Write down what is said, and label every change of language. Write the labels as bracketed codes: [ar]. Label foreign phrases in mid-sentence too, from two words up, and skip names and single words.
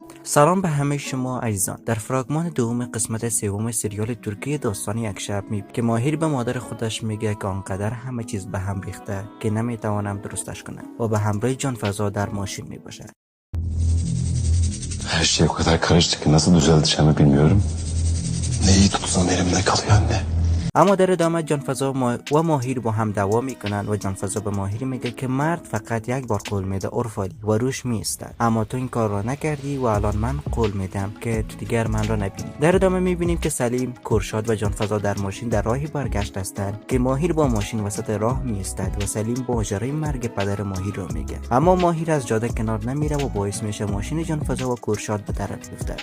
[fa] سلام به همه شما عزیزان. در فراگمان دوم قسمت سوم سریال ترکی داستان یک شب که ماهر به مادر خودش میگه که آنقدر همه چیز به هم ریخته که نمیتوانم درستش کنم و به همراه جانفضا در ماشین میباشد. [tr] Her şey o kadar karıştı ki nasıl düzelteceğimi bilmiyorum. Neyi tutsam elimde kalıyor anne. [fa] اما در ادامه جانفضا و ماهر با هم دعوا میکنند و جانفضا به ماهر میگه که مرد فقط یک بار قول میده اورفالی و روش میستد، اما تو این کار را نکردی و الان من قول میدم که تو دیگر من را نبینی. در ادامه میبینیم که سلیم، کورشاد و جانفضا در ماشین در راهی برگشت هستند که ماهر با ماشین وسط راه میستد و سلیم ماجرای مرگ پدر ماهر را میگه، اما ماهر از جاده کنار نمیره و باعث میشه ماشین جانفضا و کورشاد به درد بیفتد.